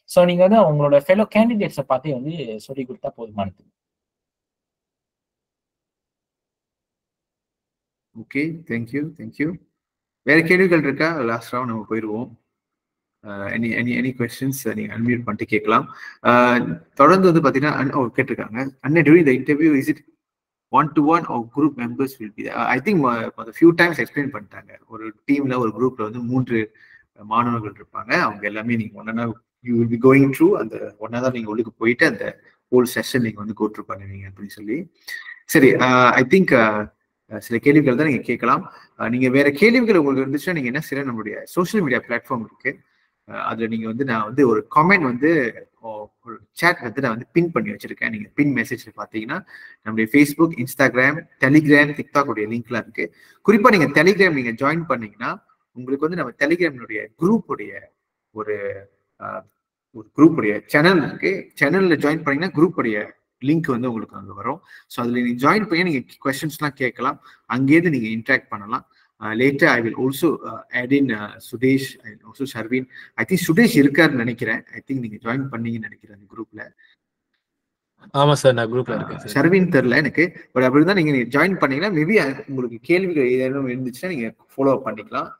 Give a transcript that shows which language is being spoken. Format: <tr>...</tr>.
<ta>So நீங்க வந்து உங்களோட ஃபெலோ கேண்டிடேட்ஸை பார்த்து வந்து சொல்லிக் கொடுத்தா போதுமானது. Okay, thank you. வேற கேள்விகள் இருக்கா? லாஸ்ட் ரவுண்ட் நம்ம போயிடுவோம். எனி கொஸ்டின்ஸ் நீங்க அன்மியூட் பண்ணிட்டு கேட்கலாம். தொடர்ந்து வந்து பாத்தீங்கன்னா கேட்டிருக்காங்க, அண்ணா</ta> <en>during the interview is it one-to-one or group members will be there? I think few times explain</en> <ta>பண்ணிட்டாங்க. ஒரு டீம்ல ஒரு குரூப்ல வந்து 3 மாணவர்கள் இருப்பாங்க. அவங்க எல்லாமே நீங்க ஒன்னா</ta> <en>you will be going through</en> <ta>அந்த ஒன்னா தான் நீங்க உள்ளுக்கு போயிட்டு அந்த ஹோல் செஷன் நீங்க வந்து</ta> <en>go through</en> <ta>பண்ணுவீங்க அப்படின்னு சொல்லி. சரி, ஐ திங்க் சில கேள்விகள் தான் நீங்க கேட்கலாம். நீங்க வேற கேள்விகள் உங்களுக்கு இருந்துச்சுன்னா நீங்க என்ன செய்யலாம், நம்மளுடைய சோஷியல் மீடியா பிளாட்ஃபார்ம் இருக்கு, அதுல நீங்க வந்து நான் வந்து ஒரு கமெண்ட் வந்து ஒரு சேட் வந்து நான் வந்து பின் பண்ணி வச்சிருக்கேன். நீங்க பின் மெசேஜ்ல பாத்தீங்கன்னா நம்மளுடைய ஃபேஸ்புக், இன்ஸ்டாகிராம், டெலிகிராம், டிக்டாக் உடைய லிங்க்லாம் இருக்கு. குறிப்பா நீங்க டெலிகிராம் நீங்க ஜாயின் பண்ணீங்கன்னா உங்களுக்கு வந்து நம்ம டெலிகிராமினுடைய குரூப் உடைய ஒரு குரூப் உடைய சேனல் இருக்கு. சேனல்ல ஜாயின் பண்ணீங்கன்னா குரூப் உடைய லிங்க் வந்து உங்களுக்கு அங்க வரும். ஸோ அதுல நீங்க ஜாயின் பண்ணி நீங்க கொஸ்டின்ஸ்லாம் கேட்கலாம், அங்கேயிருந்து நீங்க இன்ட்ராக்ட் பண்ணலாம்.</ta> <en>Later I will also add in Sudesh and also Sharvin. I think</en> <ta>Sudesh இருக்காருன்னு நினைக்கிறேன்.</ta> <en>I think</en> <ta>நீங்க ஜாயின் பண்ணீங்கன்னு நினைக்கிறேன் அந்த குரூப்ல. ஆமா சார், நான் குரூப்ல இருக்கேன் சார். ஷர்வின் தெரியல எனக்கு, பட் அப்படிதான் நீங்க ஜாயின் பண்ணீங்கன்னா மேபி உங்களுக்கு கேள்விகள் ஏதேனும் இருந்துச்சுன்னா நீங்க ஃபாலோ அப் பண்ணிக்கலாம்.</ta>